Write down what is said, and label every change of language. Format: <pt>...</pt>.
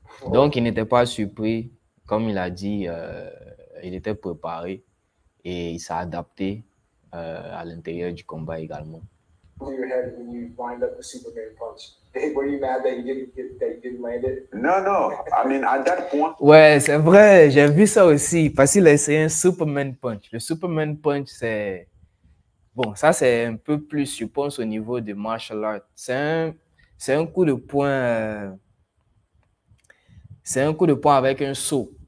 <fr>Donc, il n'était pas surpris. Comme il a dit, il était préparé et il s'est adapté à l'intérieur du combat également.</fr> <en>Your head when you lined up the Superman punch. Were you mad that you didn't land it? No. I mean, at that point.</en> <fr>Ouais, c'est vrai. J'ai vu ça aussi. Parce qu'il a essayé un Superman punch. Le Superman punch, c'est... Bon, ça, c'est un peu plus, je pense, au niveau de martial art. C'est un coup de poing... C'est un coup de poing avec un saut.</fr>